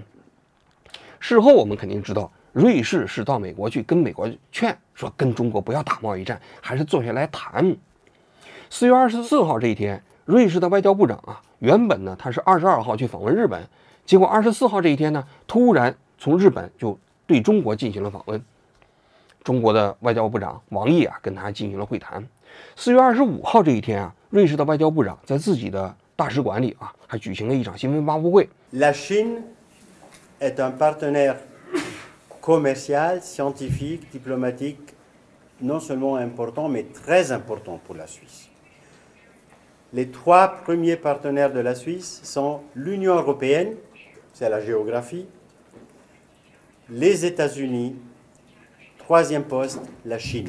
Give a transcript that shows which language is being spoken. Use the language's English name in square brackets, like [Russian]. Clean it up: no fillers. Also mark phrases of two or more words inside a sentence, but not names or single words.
[Chinese] 事后我们肯定知道，瑞士是到美国去跟美国劝说，跟中国不要打贸易战，还是坐下来谈。4月24号这一天，瑞士的外交部长原本呢他是22号去访问日本，结果24号这一天呢，突然从日本就对中国进行了访问。中国的外交部长王毅跟他进行了会谈。4月25号这一天瑞士的外交部长在自己的大使馆里还举行了一场新闻发布会。 [French] La Chine est un partenaire commercial, scientifique, diplomatique, non seulement important, mais très important pour la Suisse. Les trois premiers partenaires de la Suisse sont l'Union européenne, c'est la géographie, les États-Unis, troisième poste, la Chine.